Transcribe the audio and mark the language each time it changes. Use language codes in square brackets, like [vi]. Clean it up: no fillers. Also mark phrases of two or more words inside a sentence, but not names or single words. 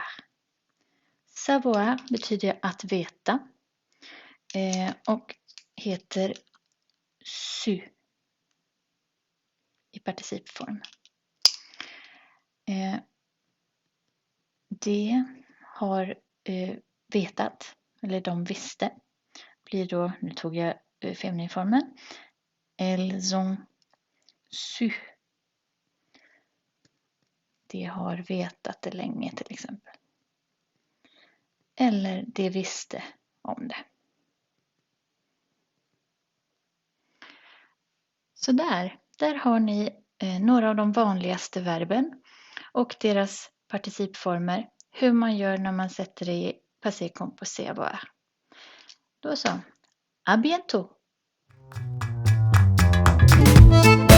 [sv] Savoir betyder att veta och heter su i participform. De har vetat, eller de visste, blir då, nu tog jag femininformen, [fr] elles ont su. [sv] De har vetat det länge till exempel. Eller de visste om det. Så där har ni några av de vanligaste verben och deras participformer. Hur man gör när man sätter det i [fr] passé composé avoir. [sv] Då så. [fr] À bientôt!